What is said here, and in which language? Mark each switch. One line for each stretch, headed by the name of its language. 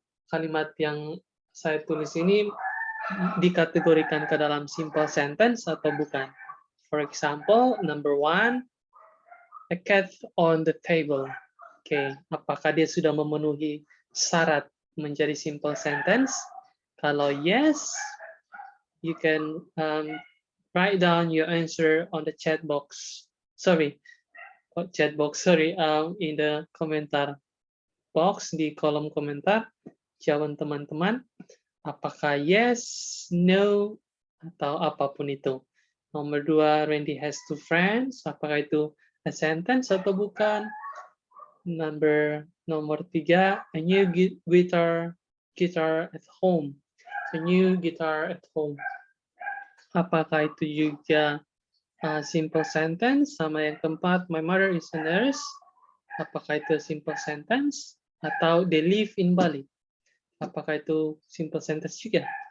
Indonesian: kalimat yang saya tulis ini dikategorikan ke dalam simple sentence atau bukan.
English: For example, number 1, a cat on the table.
Indonesian: Oke, apakah dia sudah memenuhi syarat menjadi simple sentence? Kalau
English: yes, you can write down your answer on the chat box. In the komentar box,
Indonesian: di kolom komentar. Jawaban teman-teman, apakah yes, no, atau apapun itu. Nomor 2,
English: Randy has 2 friends.
Indonesian: Apakah itu a sentence atau bukan? Nomor 3,
English: a new guitar at home. A new guitar at home.
Indonesian: Apakah itu juga simple sentence? Sama yang keempat,
English: my mother is a nurse.
Indonesian: Apakah itu
English: simple sentence?
Indonesian: Atau
English: they live in Bali.
Indonesian: Apakah itu
English: simple sentence
Indonesian: juga?